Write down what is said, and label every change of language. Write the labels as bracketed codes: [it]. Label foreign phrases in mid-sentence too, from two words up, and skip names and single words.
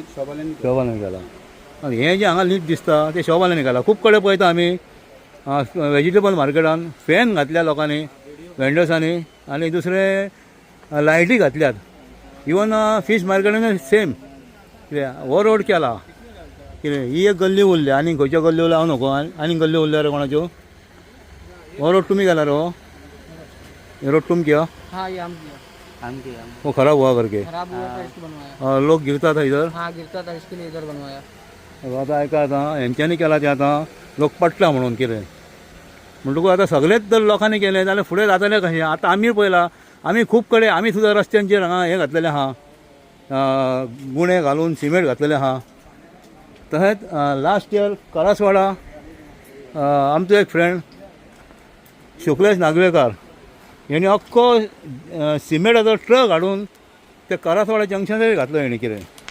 [kok] शॉपांनी केला आनी हें जें हांगा लीक दिसता तें शॉपांनी केला खूब कडेन पळयता आमी वेजिटेबल मार्केटान फॅन घातल्या लोकांनी वेंडर्सांनी आनी दुसरे लायटी घातल्यात इवन फीश मार्केटान सेम कितें हो रोड केला कितें ही एक गल्ली उरली आनी खंयच्यो गल्ली उरल्या हांव नको आनी गल्ली उरल्या रे कोणाच्यो हो रोड तुमी केला रो [hi] ये रोड तुम किया वो खराब हुआ करके खराब हुआ था इसको बनवाया लोग गिरता था इधर हाँ गिरता था इसके लिए इधर बनवाया [kok] आतां ऐका आतां हेंच्यांनी केला तें आतां लोक पडटा म्हणून कितें म्हणटकूच आतां सगळेच जर लोकांनी केलें जाल्यार फुडें जातलें कशें आतां आमी पळयलां आमी खूब कडेन आमी सुद्दां रस्त्यांचेर हांगा हें घातलेलें आहा गुणे घालून सिमेंट घातलेलें आहा तशेंच [en] last year [kok] करासवाडा आमचो एक फ्रेंड शुक्लेश नागवेकर हेणी अख्खो सिमेंटाचो ट्रक हाडून ते करासवाडा जंक्शनाचेर घातलो हेणी कितें